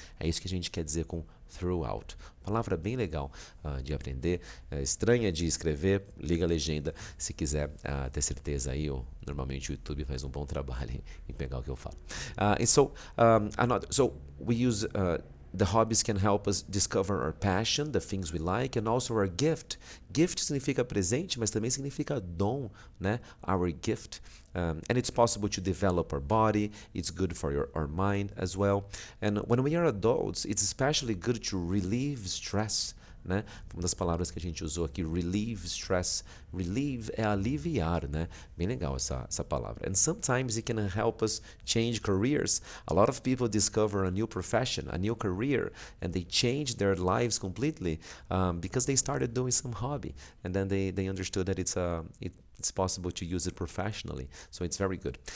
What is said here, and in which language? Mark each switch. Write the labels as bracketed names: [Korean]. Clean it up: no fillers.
[Portuguese] É isso que a gente quer dizer com throughout. Palavra bem legal de aprender, estranha de escrever, liga a legenda se quiser ter certeza aí. Normalmente o YouTube faz um bom trabalho em pegar o que eu falo. [English] So we use the hobbies can help us discover our passion, the things we like, and also our gift. [Portuguese] Gift significa presente, mas também significa dom, né? [English] Our gift. And it's possible to develop our body. It's good for our mind as well. And when we are adults, it's especially good to relieve stress, né? [Portuguese] Uma das palavras que a gente usou aqui, [English] relieve stress. [Portuguese] Relieve é aliviar, né? Bem legal essa palavra. [English] And sometimes it can help us change careers. A lot of people discover a new profession, a new career, and they change their lives completely because they started doing some hobby, and then they understood that it's possible to use it professionally. So it's very good.